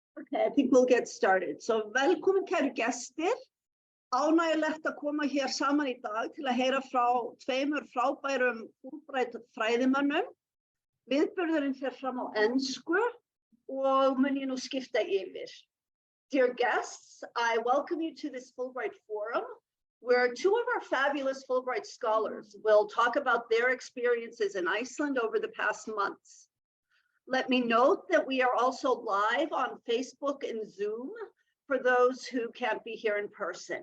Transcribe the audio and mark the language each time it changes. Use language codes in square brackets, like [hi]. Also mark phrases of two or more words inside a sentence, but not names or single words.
[en] Okay, I think we'll get started. [is] So velkomin kæru gestir. Ánægjulegt að koma hér saman í dag til að heyra frá tveimur frábærum Fulbright fræðimönnum. Viðburðurinn fer fram á ensku og mun ég nú skipta yfir. [en] Dear guests, I welcome you to this Fulbright forum where two of our fabulous Fulbright scholars will talk about their experiences in Iceland over the past months. Let me note that we are also live on Facebook and Zoom for those who can't be here in person.